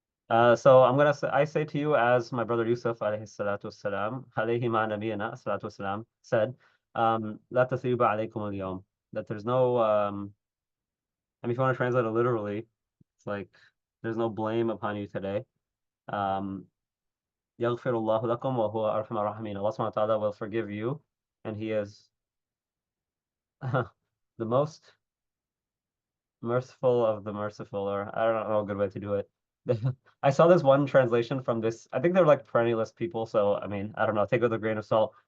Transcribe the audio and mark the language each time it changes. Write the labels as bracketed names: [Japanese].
[English] So I say to you as my brother Yusuf alayhi salatu wassalam, alayhi ma nabiyana salatu wassalam said, [Arabic] la tathriba alaykum al-yawm, [English] that there's no I mean, if you want to translate it literally, it's like there's no blame upon you today. [Arabic] Um, يغفر الله لكم وهو أرحم الراحمين. [English] Allah subhanahu wa ta'ala will forgive you, and He is the most merciful of the merciful, or I don't know a good way to do it. I saw this one translation from this. I think they're like perennialist people, so I mean, I don't know, take it with a grain of salt.